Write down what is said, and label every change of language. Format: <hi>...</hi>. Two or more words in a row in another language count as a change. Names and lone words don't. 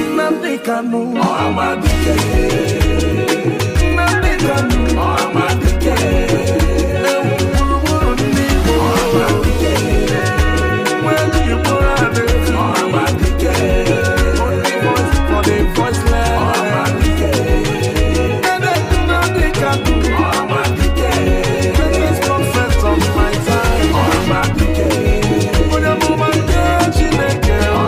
<ig>Nnamdi Kanu, Nnamdi Kanu, gburugburu ndị Igbo, nwa ji Igbo Army,</ig> <en>only voice for the voiceless. Nnamdi Kanu, greatest prophet of my time.</en> <ig>Onye amụma nke Chineke.</ig>